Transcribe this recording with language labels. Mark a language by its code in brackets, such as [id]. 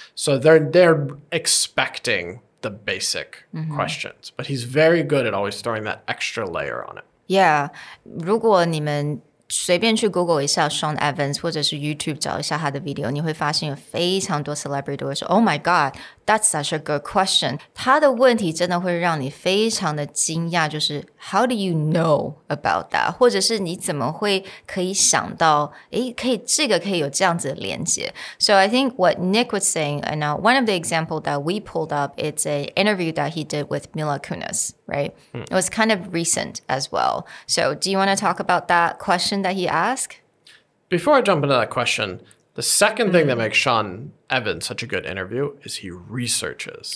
[en] So they're expecting the basic questions. But he's very good at always throwing that extra layer on it. Yeah. [zh] 如果你们随便去 Google 一下 Sean Evans 或者是 YouTube 找一下他的 video， 你会发现有非常多 celebrity 都会说 [en] Oh my God, that's such a good question. [zh] 他的问题真的会让你非常的惊讶，就是 [en] How do you know about that? [zh] 或者是你怎么会可以想到这个可以有这样子的连接。 [en] So I think what Nick was saying, and now one of the example that we pulled up, it's an interview that he did with Mila Kunis, right? It was kind of recent as well. So do you want to talk about that question that he asked? Before I jump into that question, the second thing that makes Sean Evans such a good interview is he researches.